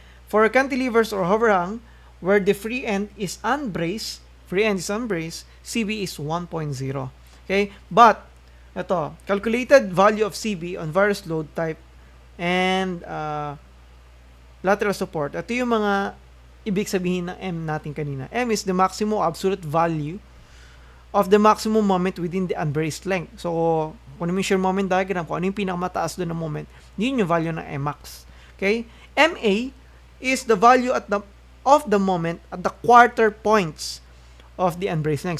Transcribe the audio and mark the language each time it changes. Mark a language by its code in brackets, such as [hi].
[en] For cantilevers or overhang, where the free end is unbraced, CB is 1.0. Okay? But, ito, calculated value of CB on various load type and lateral support. [tl] Ito yung mga ibig sabihin ng M natin kanina. [en] M is the maximum absolute value of the maximum moment within the unbraced length. [tl] So, kung ano yung shear moment diagram, kung ano yung pinakamataas doon ng moment, yun yung value ng Mmax. Okay? [en] MA is the value of the moment at the quarter points of the unbraced length.